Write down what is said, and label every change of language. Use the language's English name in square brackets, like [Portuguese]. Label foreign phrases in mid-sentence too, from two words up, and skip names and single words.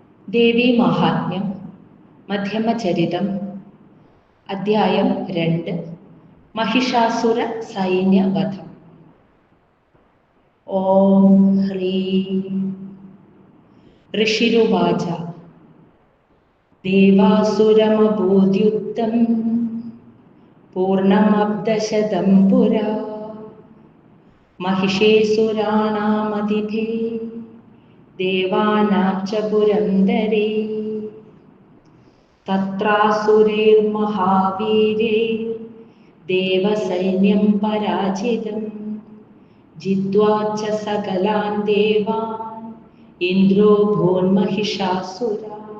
[Malayalam] ദേവീ മാഹാത്മ്യം മധ്യമചരിതം അധ്യായം 2 महिषासुर सैन्यवधം. [Sanskrit] ഓം ഹ്രീം ഋഷിരുവാച ദേവാസുരമഭൂദ്യുക്തം പൂർണ്ണമബ്ദശതം പുരാ महिषेऽसुराणामदिभे देवानां च पुरन्दरे तत्रासुरैर्महावीरे देवसैन्यं पराजितं जित्वा च सकलान् देवान् इन्द्रो भून्महिषासुरा.